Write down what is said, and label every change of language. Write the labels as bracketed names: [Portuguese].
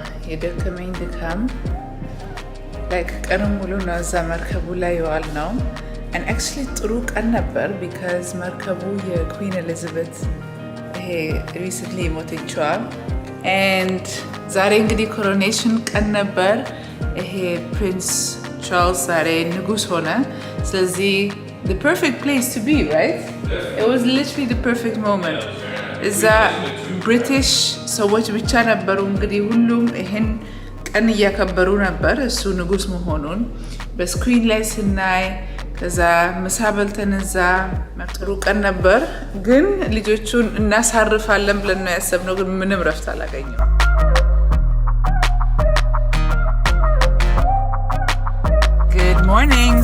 [Amharic] የደከመኝ ድካም ላይክ ቀን ሙሉ ነው እዛ መርከቡ ላይ የዋል ነው። and actually ጥሩ ቀን ነበር because መርከቡ የኩዊን ኤልዛቤት ይሄ recently ሞተችዋ and ዛሬ እንግዲህ ኮሮኔሽን ቀን ነበር። ይሄ ፕሪንስ ቻርልስ ዛሬ ንጉስ ሆነ። ስለዚህ [English] the perfect place to be, right? It was literally the perfect moment. [Amharic] እዛ ብሪቲሽ ሰዎች ብቻ ነበሩ እንግዲህ ሁሉም ይሄን ቀን እያከበሩ ነበር እሱ ንጉስ መሆኑን በስክሪን ላይ ስናይ። ከዛ ምሳ በልተን እዛ ጥሩ ቀን ነበር። ግን ልጆቹን እናሳርፋለን ብለን ነው ያሰብነው፣ ግን ምንም ረፍት አላገኘም። [English] Good morning.